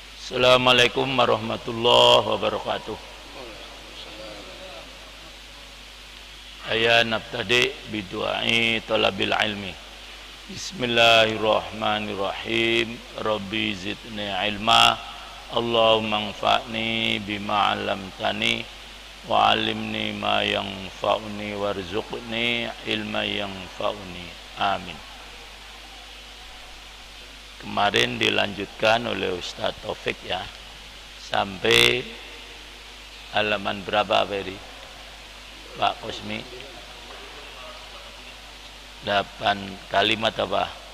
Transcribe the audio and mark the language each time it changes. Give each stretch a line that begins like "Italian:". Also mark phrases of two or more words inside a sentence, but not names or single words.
Arabic: السلام عليكم ورحمة الله وبركاته. Aya نبتدي بدعاء طلب العلم. بسم الله الرحمن الرحيم. رب زدني علما. اللهم انفعني بما علمتني وعلمني ما ينفعني وارزقني علما ينفعني. آمين.
Indonesian: Kemarin dilanjutkan oleh Ustaz Taufik ya, sampai halaman berapa Beri? Pak Kosmi? 8 kalimat apa?